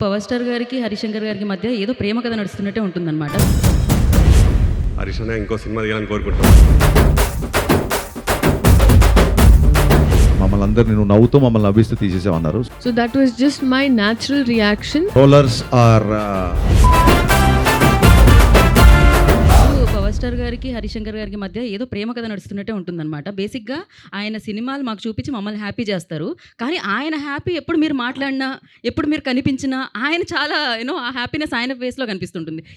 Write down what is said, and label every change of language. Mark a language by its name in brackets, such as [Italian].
[Telugu] Power star గారికి, హరిశంకర్ గారికి మధ్య ఏదో ప్రేమ కథ నడుస్తున్నట్టే ఉంటుందన్నమాట. హరీష్ అన్న ఇంకో సినిమా తీయాలని కోరుకుంటున్నాను. మమ్మల్ని అందరినీ నువ్వు నవ్వుతూ మమ్మల్ని నవ్విస్తూ తీసేసామన్నారు. [English] So that was just my natural reaction. Rollers or [Telugu] power star గారికి, హరిశంకర్ గారికి మధ్య ఏదో ప్రేమ కథ నడుస్తున్నట్టే ఉంటుందన్నమాట. బేసిక్‌గా ఆయన సినిమాలు మాకు చూపించి మమ్మల్ని హ్యాపీ చేస్తారు. కానీ ఆయన హ్యాపీ ఎప్పుడు మీరు మాట్లాడినా, ఎప్పుడు మీరు కనిపించినా ఆయన చాలా ఆ హ్యాపీనెస్ ఆయన ఫేస్‌లో కనిపిస్తుంటుంది.